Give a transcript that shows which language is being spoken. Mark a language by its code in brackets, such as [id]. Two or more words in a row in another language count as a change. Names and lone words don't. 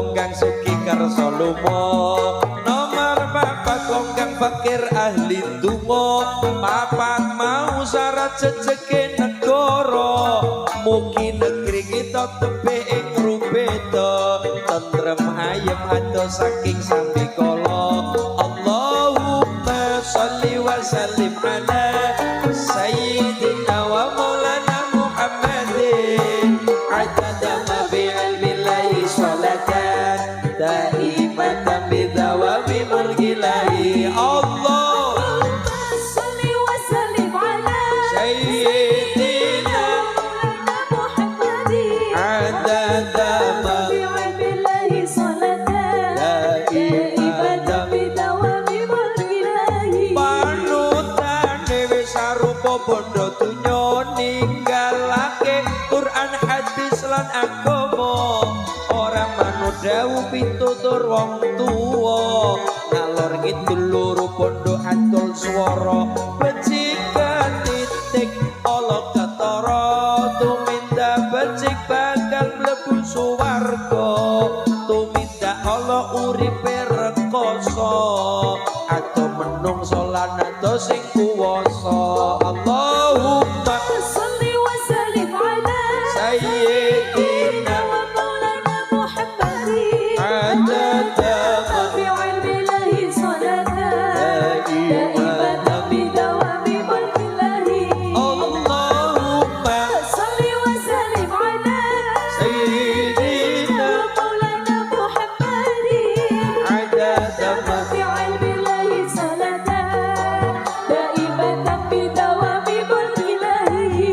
[jv] kang sugih kersa lumo nomor papat wong kang fakir ahli donga papat mau syarat jejeke negara mugi negeri kita tebe ing rubeda tentrem ayem adoh saking sambikala [ar] اللهم صل و سلم على سيدنا و مولانا محمد عدد ما في علم الله صلاة دائمة بدوام ملك الله الله صل و سلم على sayyidina Muhammadin عدد ما في علم الله صلاة دائمة بدوام ملك الله [jv] panutane wis arupa bondo dunya ninggalake Quran hadis lan agama ora manut dawuh pitutur wong tuwa ngalor ngidul loro bondo atul swara becik titik ala ketara tumindak becik bakal mlebu suwarga tumindak ala uripe rekoso atau menungso lan ado sing kuwasa Allahumma [ar] صل و سلم على sayyidina و مولانا محمد عدد ما في علم الله صلاة دائمة بدوام ملك الله Allahumma صل و سلم على sayyidina مولانا محمد عدد ما في علم الله صلاة دائمة بدوام ملك الله